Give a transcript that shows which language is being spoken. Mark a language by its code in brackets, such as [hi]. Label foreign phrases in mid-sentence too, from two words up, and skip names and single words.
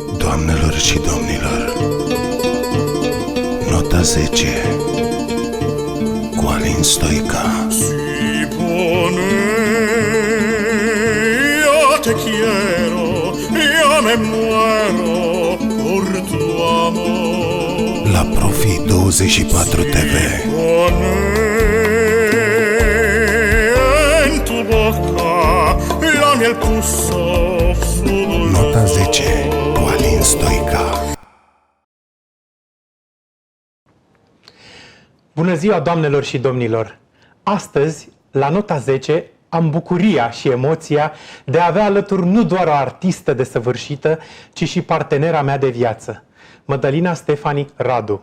[ro] Doamnelor și domnilor, nota 10 cu Alin Stoica. [es] Si pone, yo te quiero, yo me muero por tu amor. [ro] La Profi 24 TV. [es] Si pone en tu boca la miel puso su dolor. [ro] Nota 10 cu Alin Stoica. Bună ziua, doamnelor și domnilor! Astăzi, la Nota 10, am bucuria și emoția de a avea alături nu doar o artistă desăvârșită, ci și partenera mea de viață, Mădălina Stefani Radu.